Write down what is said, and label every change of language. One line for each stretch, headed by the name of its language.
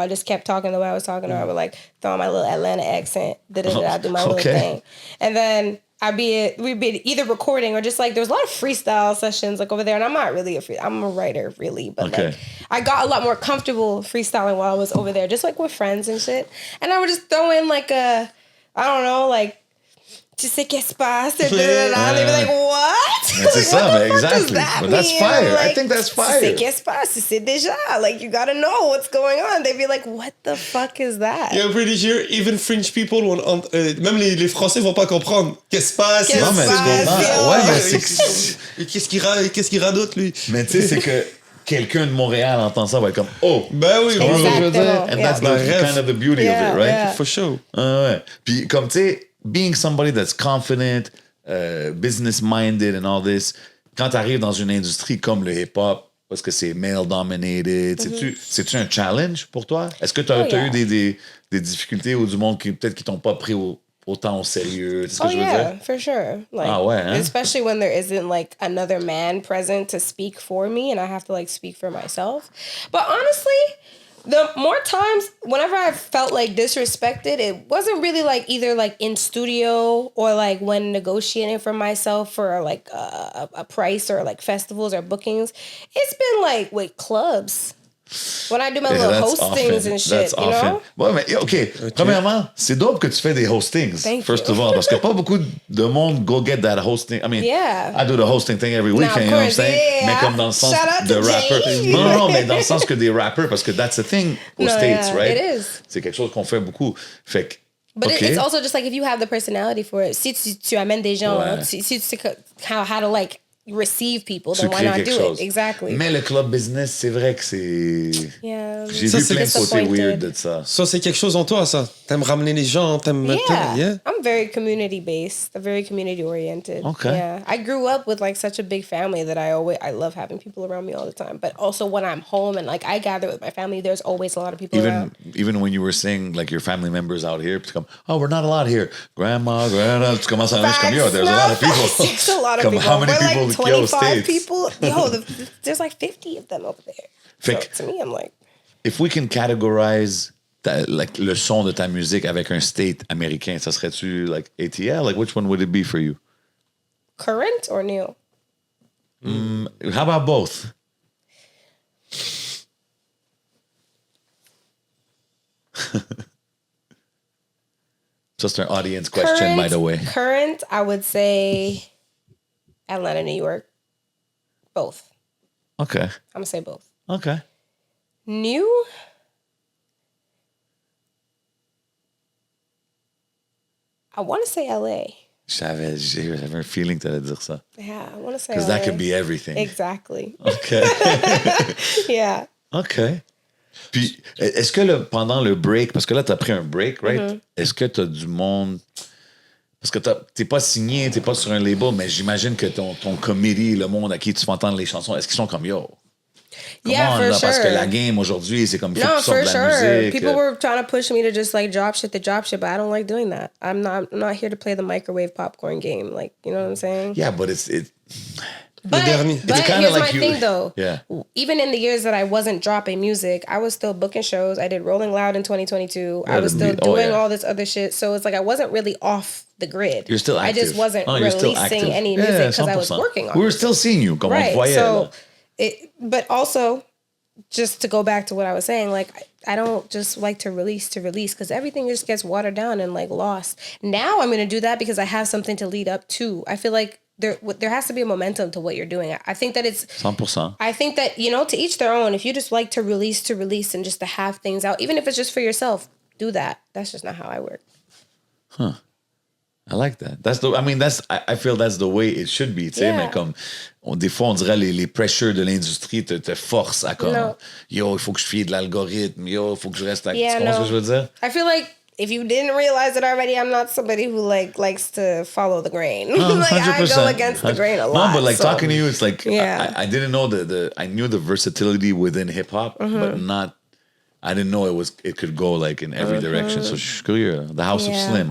English: I just kept talking the way I was talking to her. I would like throw on my little Atlanta accent. Do my little thing. And then we'd be either recording or just like, there's a lot of freestyle sessions like over there. And I'm not really I'm a writer really, but like I got a lot more comfortable freestyling while I was over there, just like with friends and shit. And I would just throw in like I don't know, like,
French: tu sais qu'est-ce qui se passe?
English: They'd be like, what?
French: Mais c'est ça, mais
English: exactly. But that's fire. Like, I think that's fire.
French: Tu sais qu'est-ce qui se passe? Tu sais déjà.
English: Like, you gotta know what's going on. They'd be like, what the fuck is that? Yeah, I'm pretty sure even French people
French: même les Français vont pas comprendre. Qu'est-ce qui se passe? Qu'est-ce qui se passe? Ouais, mais c'est... Qu'est-ce qu'il radote, lui? Mais tu sais, c'est que quelqu'un de Montréal entend ça, va être comme, oh! Ben oui, Tu comprends ce que je veux dire? Exactement.
English: And that's the kind of the beauty of it, right? Yeah. For sure.
French: Ouais. Puis comme tu sais,
English: being somebody that's confident, business-minded and all this,
French: quand tu arrives dans une industrie comme le hip-hop, parce que c'est male-dominated, c'est-tu un challenge pour toi? Est-ce que tu as
English: yeah.
French: eu des difficultés ou du monde qui peut-être qui t'ont pas pris autant au sérieux? C'est ce que je veux dire?
English: For sure. Like,
French: ouais, hein?
English: especially when there isn't like another man present to speak for me and I have to like speak for myself. But honestly, the more times whenever I felt like disrespected, it wasn't really like either like in studio or like when negotiating for myself for like a price or like festivals or bookings. It's been like with clubs. When I do my little hostings and shit, you know?
French: Ouais, mais OK. Premièrement, c'est dope que tu fais des hostings,
English: first of all,
French: parce que pas beaucoup de monde
English: go get that hosting. I mean, I do the hosting thing every weekend, you know what I'm saying? Yeah.
French: Mais comme dans le sens de rapper. Non, mais dans le sens que des rappers, parce que
English: that's the thing
French: aux States, right?
English: It is.
French: C'est quelque chose qu'on fait beaucoup. Fait que,
English: But it's also just like if you have the personality for it.
French: Si tu amènes des gens, si tu sais
English: how to like receive people, then why not do it? Exactly.
French: Mais le club business, c'est vrai que c'est...
English: Yeah.
French: J'ai vu plein de côtés weird de ça. Ça, c'est quelque chose en toi, ça. T'aimes ramener les gens,
English: Yeah. I'm very community-based, very community-oriented. Okay. Yeah. I grew up with like such a big family that I love having people around me all the time. But also when I'm home and like I gather with my family, there's always a lot of people around. Even when you were saying like your family members out here,
French: tu comme,
English: oh, we're not a lot here. Grandma,
French: tu commences à dire comme,
English: yo, there's a lot of people. There's a lot of people. How many we're people? Like 25 States. people. There's like 50 of them over there. So to me, I'm like... If we can categorize like,
French: le son de ta musique avec un state américain, ça serait-tu like ATL?
English: Like, which one would it be for you? Current or new? How about both? Just an audience question, by the way. Current, I would say Atlanta, New York. Both. Okay. I'm going to say both. Okay. New? I want to say LA.
French: J'avais un feeling que t'allais dire ça.
English: Yeah, I want to say LA. Because that could be everything. Exactly. Okay. Yeah.
French: Okay. Puis, est-ce que pendant le break, parce que là, t'as pris un break, right? Mm-hmm. Est-ce que t'as du monde... Parce que t'es pas signé, t'es pas sur un label, mais j'imagine que ton committee, le monde à qui tu fais entendre les chansons, est-ce qu'ils sont comme yo?
English: Yeah, for sure.
French: Parce que la game aujourd'hui, c'est comme il faut que tu sortes de la musique.
English: People were trying to push me to just like drop shit, but I don't like doing that. I'm not here to play the microwave popcorn game. Like, you know what I'm saying? Yeah, but it's But here's my thing though. Yeah. Even in the years that I wasn't dropping music, I was still booking shows. I did Rolling Loud in 2022. I was still doing all this other shit. So it's like I wasn't really off the grid. You're still active. I just wasn't releasing any music because I was working on it. We were still seeing you.
French: Comme on te voyait,
English: so but also, just to go back to what I was saying, like I don't just like to release because everything just gets watered down and like lost. Now I'm going to do that because I have something to lead up to. I feel like there has to be a momentum to what you're doing. I think that it's 100%. I think that, you know, to each their own. If you just like to release and just to have things out, even if it's just for yourself, do that. That's just not how I work. Huh. I like that. I feel that's the way it should be,
French: tu sais, mais comme, des fois, on dirait les pressures de l'industrie te forcent à comme, yo, il faut que je fie de l'algorithme, yo, il faut que je reste actif. Tu comprends ce que je veux dire?
English: I feel like if you didn't realize it already, I'm not somebody who like likes to follow the grain. Like 100%. I go against the grain a lot. No, but like talking to you, it's like, I didn't know I knew the versatility within hip hop, but not, I didn't know it could go like in every direction. So screw you. The House of Slim.